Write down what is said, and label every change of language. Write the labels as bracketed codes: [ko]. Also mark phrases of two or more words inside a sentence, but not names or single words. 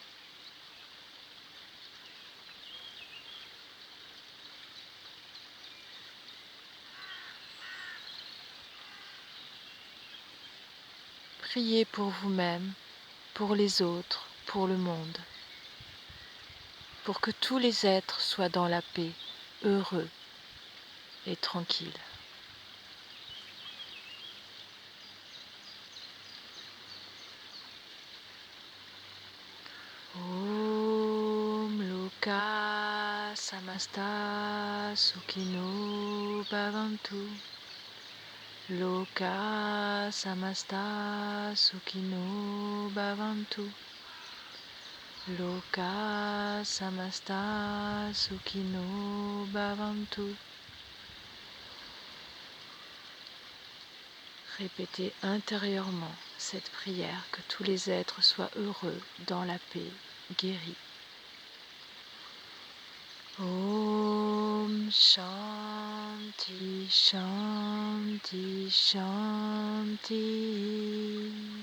[fr] Priez pour vous-même, pour les autres, pour le monde, pour que tous les êtres soient dans la paix, heureux et tranquilles. [sa] Om Loka Samasta Sukhino Bhavantu. Loka Samasta Sukhino Bhavantu. Loka Samasta Sukhino Bhavantu. [fr] Répétez intérieurement cette prière, que tous les êtres soient heureux, dans la paix, guéris. [sa] Om Shanti Shanti Shanti.